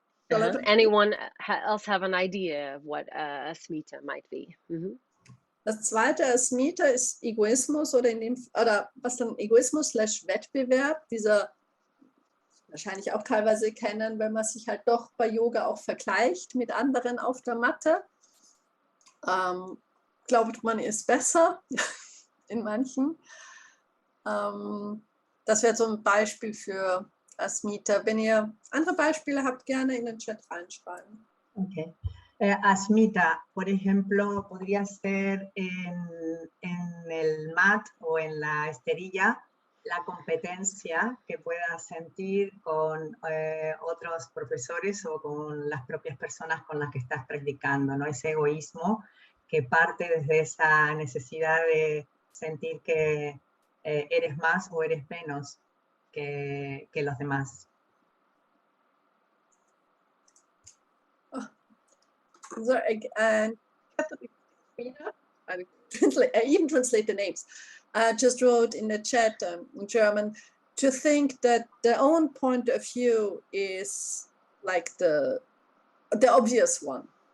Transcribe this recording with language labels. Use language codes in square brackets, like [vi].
[en] Anyone else have an idea of what Asmita might be? [de] Das zweite Asmita ist Egoismus oder was dann Egoismus/Wettbewerb, dieser wahrscheinlich auch teilweise kennen, wenn man sich halt doch bei Yoga auch vergleicht mit anderen auf der Matte. Glaubt man ist besser. in manchen. Das wäre so ein Beispiel für Asmita. Wenn ihr andere Beispiele habt, gerne in den Chat reinschreiben. [en] Okay. [es] Asmita, por ejemplo, podría ser en el mat o en la esterilla la competencia que puedas sentir con otros profesores o con las propias personas con las que estás practicando, ¿no? Ese egoísmo que parte desde esa necesidad de sentir que eres más o eres menos que los demás. [en] So, and I even translate the names. Just wrote in the chat in German to think that their own point of view is like the obvious one.